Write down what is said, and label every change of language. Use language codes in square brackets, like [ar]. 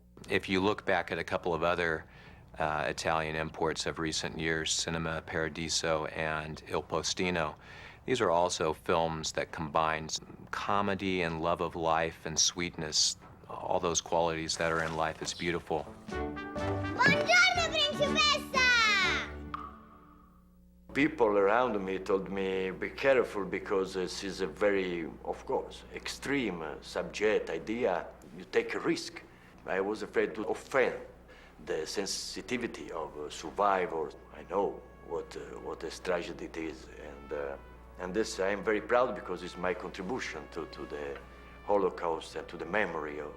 [en] If you look back at a couple of other Italian imports of recent years, Cinema Paradiso and Il Postino, these are also films that combine comedy and love of life and sweetness, all those qualities that are in Life is Beautiful. [it] Buongiorno, principessa! [en] People around me told me, be careful because this is a very, of course, extreme subject, idea. You take a risk. I was afraid to offend the sensitivity of survivors. I know what a tragedy it is, and this I am very proud because it's my contribution to the Holocaust and to the memory